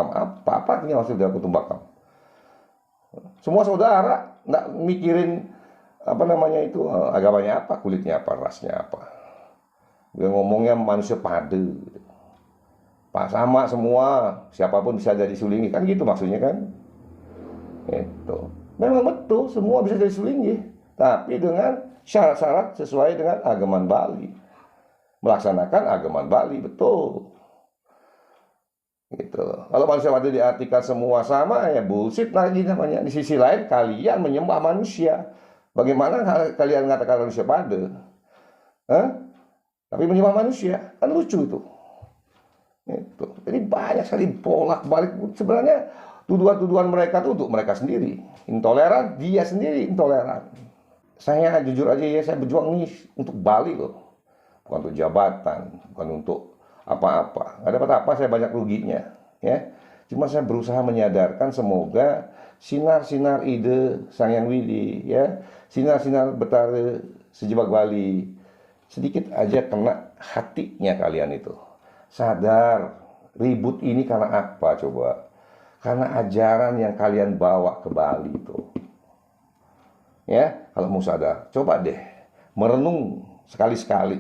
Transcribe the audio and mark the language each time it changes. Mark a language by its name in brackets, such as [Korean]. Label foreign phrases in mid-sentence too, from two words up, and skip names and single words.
[Sanskrit] Wasudewa Kutumbakam [Indonesian] apa artinya [Sanskrit] Wasudewa Kutumbakam? [Indonesian] Semua saudara, nggak mikirin apa namanya itu, agamanya apa, kulitnya apa, rasnya apa. Dia ngomongnya manusia pade, gitu. Pak sama semua, siapapun bisa jadi sulingi, kan gitu maksudnya kan. Itu memang betul, semua bisa jadi sulingi, tapi dengan syarat-syarat sesuai dengan agaman Bali, melaksanakan agaman Bali, betul. Gitu. Kalau manusia pade diartikan semua sama, ya bullshit lagi namanya. Di sisi lain kalian menyembah manusia. Bagaimana kalian mengatakan manusia pade? Hah? Tapi menyembah manusia, kan lucu itu. Itu. Jadi banyak sekali bolak-balik. Sebenarnya tuduhan-tuduhan mereka itu untuk mereka sendiri. Intoleran, dia sendiri intoleran. Saya jujur aja ya, saya berjuang nih untuk Bali loh. Bukan untuk jabatan, bukan untuk apa-apa. Nggak dapat apa, saya banyak ruginya. Ya. Cuma saya berusaha menyadarkan, semoga sinar-sinar ide Sang Hyang Widi, ya, sinar-sinar Betara Sejebak Bali, sedikit aja kena hatinya kalian itu. Sadar, ribut ini karena apa coba? Karena ajaran yang kalian bawa ke Bali itu. Ya, kalau mau sadar, coba deh merenung sekali-sekali.